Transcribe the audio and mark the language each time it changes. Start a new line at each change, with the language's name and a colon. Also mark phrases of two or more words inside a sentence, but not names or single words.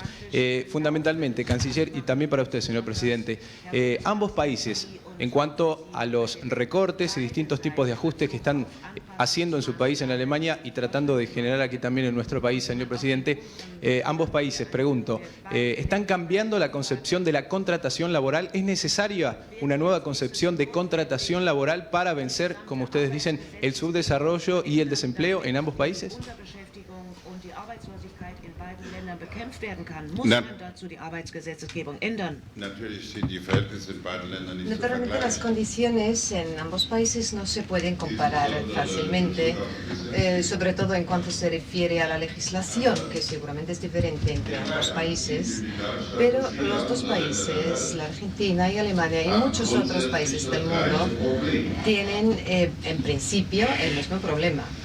Spanish: Fundamentalmente, Canciller, y también para usted, señor Presidente, ambos países, en cuanto a los recortes y distintos tipos de ajustes que están haciendo en su país, en Alemania, y tratando de generar aquí también en nuestro país, señor Presidente, ambos países, pregunto, ¿están cambiando la concepción de la contratación laboral? ¿Es necesaria una nueva concepción de contratación laboral para vencer, como ustedes dicen, el subdesarrollo y el desempleo en ambos países?
German: bekämpft werden kann, muss man dazu die Arbeitsgesetzgebung ändern.
Spanish: Naturalmente las condiciones en ambos países no se pueden comparar fácilmente, sobre todo en cuanto se refiere a la legislación, que seguramente es diferente entre ambos países, pero los dos países, la Argentina y Alemania y muchos otros países del mundo, tienen en principio el mismo problema.